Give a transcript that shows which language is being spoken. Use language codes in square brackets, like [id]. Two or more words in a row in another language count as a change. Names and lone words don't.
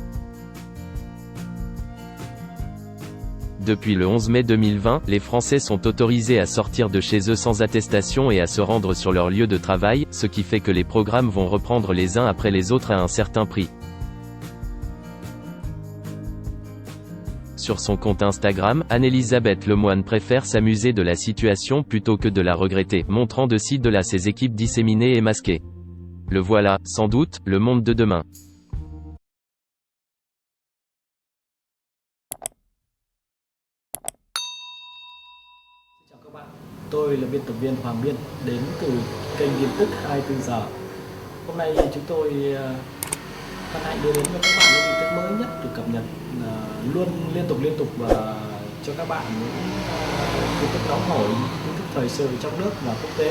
[fr] Depuis le 11 mai 2020, les Français sont autorisés à sortir de chez eux sans attestation et à se rendre sur leur lieu de travail, ce qui fait que les programmes vont reprendre les uns après les autres à un certain prix. Sur son compte Instagram, Anne-Elisabeth Lemoine préfère s'amuser de la situation plutôt que de la regretter, montrant de ci de là ses équipes disséminées et masquées. Le voilà, sans doute, le monde de demain. [vi] Chào các bạn, tôi là biên tập viên Hoàng Biên đến từ kênh tin tức 24 giờ. Hôm nay chúng tôi hân hạnh đưa đến cho các bạn những tin tức mới nhất được cập nhật luôn liên tục và cho các bạn những tin tức nóng hổi, tin tức thời sự trong nước và quốc tế.